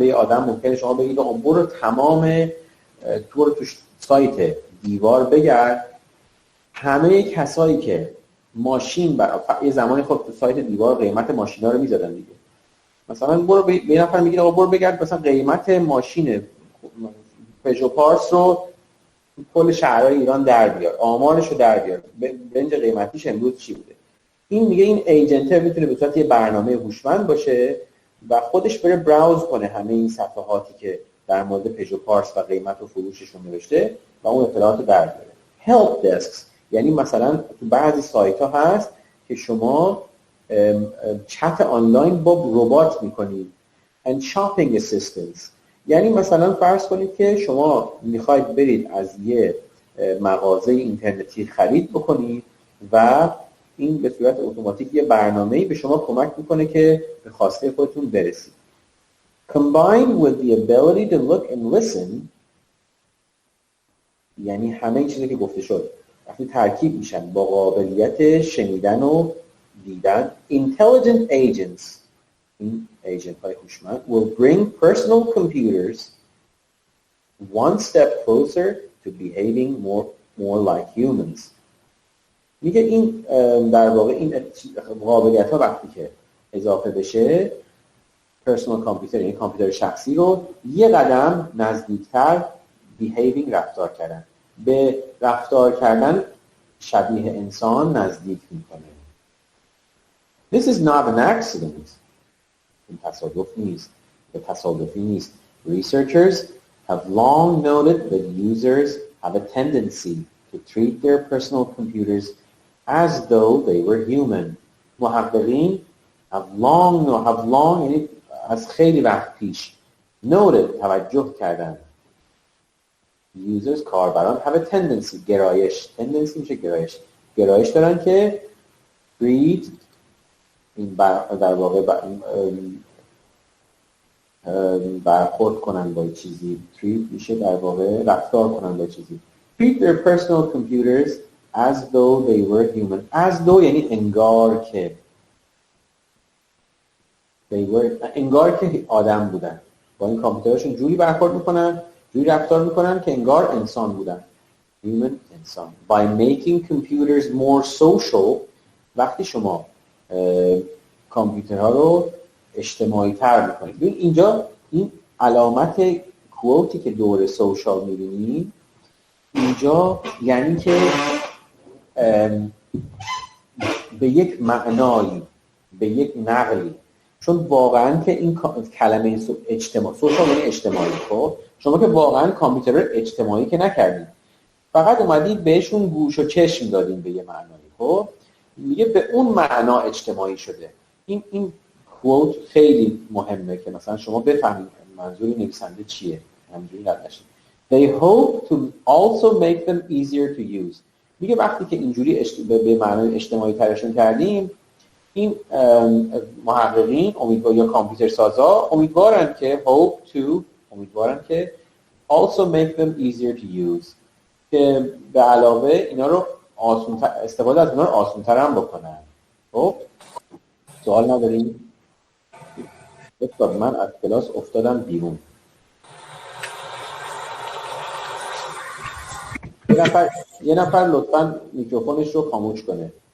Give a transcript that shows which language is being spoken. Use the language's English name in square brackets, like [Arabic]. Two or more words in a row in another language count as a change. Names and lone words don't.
[Persian] یه آدم ممکنه شما بگید آقا برو تمام تو سایت دیوار بگرد، همه کسایی که ماشین یه زمانی خب تو سایت دیوار قیمت ماشینا رو میزدن دیگه، مثلا برو به یه نفر میگید آقا برو بگرد مثلا قیمت ماشین پژو پارس رو کل شهرهای ایران در بیار، آمارش رو در بیار، برنج قیمتیش امروز چی بوده. این میگه این ایجنت میتونه به صورت یه برنامه هوشمند باشه و خودش بره براوز کنه همه این صفحاتی که در مورد پژو پارس و قیمت و فروششون نوشته و اون اطلاعات رو در بیاره. [English] help desks [Persian] یعنی مثلا تو بعضی سایت ها هست که شما [English] chat online [Persian] با ربات میکنید. [English] and shopping assistants [Persian] یعنی مثلا فرض کنید که شما میخواید برید از یه مغازه اینترنتی خرید بکنید و این به صورت اتوماتیک یه برنامه‌ای به شما کمک میکنه که به خواسته خودتون برسید. [English] Combined with the ability to look and listen [Persian] یعنی همه این چیزی که گفته شد وقتی ترکیب میشن با قابلیت شنیدن و دیدن، [English] intelligent agents [Persian] این ایجنت های هوشمند [English] will bring personal computers one step closer to behaving more like humans. [Persian] میگه این در واقع این قابلیت ها وقتی که اضافه بشه [English] personal computer [Persian] یعنی کامپیوتر شخصی رو یه قدم نزدیکتر behaving رفتار کردن به رفتار کردن شبیه انسان نزدیک میکنه. [English] This is not an accident. [Persian] این تصادف نیست. به تصادفی نیست. [English] Researchers have long noted that users have a tendency to treat their personal computers as though they were human. [Persian] محققین [English] have long [Persian] یعنی از خیلی وقت پیش noted توجه کردن. Users کاربران [English] have a tendency [Persian] گرایش tendency میشه گرایش دارن که treat این در واقع برخورد کنن با چیزی treat میشه در واقع رفتار کنن با چیزی [English] treat their personal computers as though they were human. as though [Persian] یعنی انگار که انگار که آدم بودن، با این کامپیوترشون جوری برخورد میکنن، جوری رفتار میکنن که انگار انسان بودن. human انسان. [English] By making computers more social، [Persian] وقتی شما کامپیوترها رو اجتماعی تر میکنید. ببین اینجا این علامت کووتی که دوره سوشال میبینید اینجا یعنی که به یک معنایی، به یک نقلی، چون واقعا که این کلمه اجتماع، سوشال یعنی اجتماعی، خب شما که واقعا کامپیوتر رو اجتماعی که نکردید، فقط اومدید بهشون گوش و چشم دادین به یه معنایی، خب میگه به اون معنا اجتماعی شده. این کوت خیلی مهمه که مثلا شما بفهمید منظور نویسنده چیه، همینجوری رد نشید. [English] They hope to also make them easier to use. [Persian] میگه وقتی که اینجوری به معنای اجتماعی ترشون کردیم، این محققین امیدوار یا کامپیوتر سازا امیدوارن که امیدوارن که [English] also make them easier to use، [Persian] که به علاوه اینا رو استفاده از اینا رو آسان‌تر هم بکنن. خب سوال نداریم؟ دکتر من از کلاس افتادم بیرون. یه نفر لطفاً میکروفونش رو خاموش کنه.